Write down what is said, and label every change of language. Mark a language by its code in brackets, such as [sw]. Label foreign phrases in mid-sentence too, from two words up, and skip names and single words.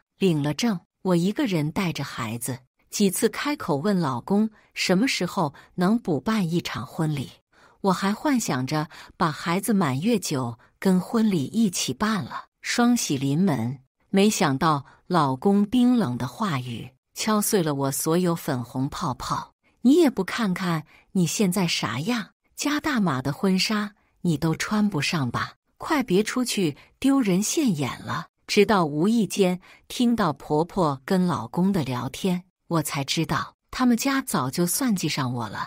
[zh] 領了證，我一個人帶着孩子，幾次開口問老公什麼時候能補辦一場婚禮。我還幻想着把孩子滿月酒跟婚禮一起辦了，雙喜臨門。沒想到老公冰冷的話語敲碎了我所有粉紅泡泡。你也不看看你現在啥樣，加大碼的婚紗你都穿不上吧？快別出去丟人現眼了。直到無意間聽到婆婆跟老公的聊天，我才知道他們家早就算計上我了。